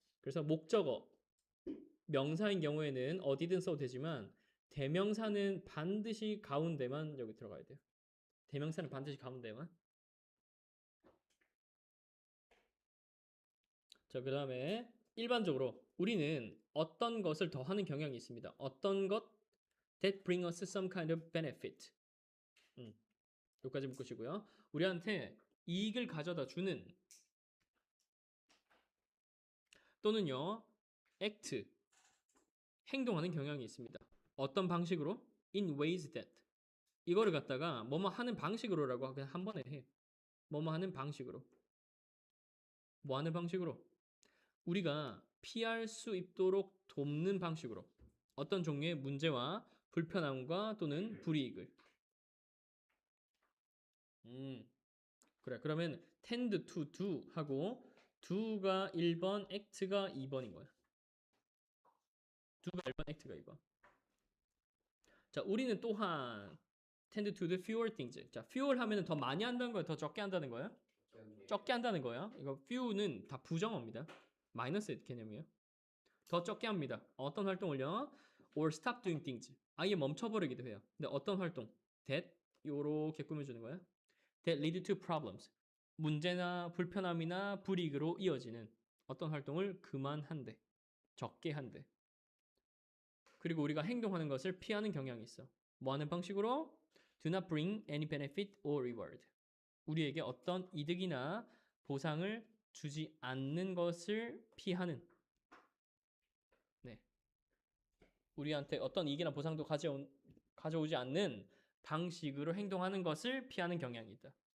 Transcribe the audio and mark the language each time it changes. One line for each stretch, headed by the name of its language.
Korean: 그래서 목적어 명사인 경우에는 어디든 써도 되지만 대명사는 반드시 가운데만 여기 들어가야 돼요. 대명사는 반드시 가운데만. 자, 그 다음에 일반적으로 우리는 어떤 것을 더 하는 경향이 있습니다. 어떤 것
English: that bring us some kind of benefit.
Korean: 여기까지 묶으시고요. 우리한테 이익을 가져다 주는 또는요 act 행동하는 경향이 있습니다. 어떤 방식으로?
English: in ways that
Korean: 이거를 갖다가 뭐뭐 하는 방식으로라고 그냥 한 번에 해. 뭐뭐 하는 방식으로. 뭐 하는 방식으로? 우리가 피할 수 있도록 돕는 방식으로. 어떤 종류의 문제와 불편함과 또는 불이익을. 그래. 그러면
English: tend to do
Korean: 하고 do가 1번, act가 2번인 거야. do가 1번, act가 2번. 자, 우리는 또한
English: tend to do fewer things.
Korean: 자, fewer 하면은 더 많이 한다는 거야, 더 적게 한다는 거야? 적게 한다는 거야. 이거 few는 다 부정어입니다. 마이너스 개념이에요. 더 적게 합니다. 어떤 활동을요?
English: or stop doing things.
Korean: 아예 멈춰버리기도 해요. 근데 어떤 활동? that 요렇게 꾸며주는 거야.
English: that lead to problems.
Korean: 문제나 불편함이나 불이익으로 이어지는 어떤 활동을 그만한대. 적게 한대. 그리고 우리가 행동하는 것을 피하는 경향이 있어. 뭐 하는 방식으로?
English: Do not bring any benefit or reward.
Korean: 우리에게 어떤 이득이나 보상을 주지 않는 것을 피하는. 네. 우리한테 어떤 이익이나 보상도 가져오지 않는 방식으로 행동하는 것을 피하는 경향이 있다.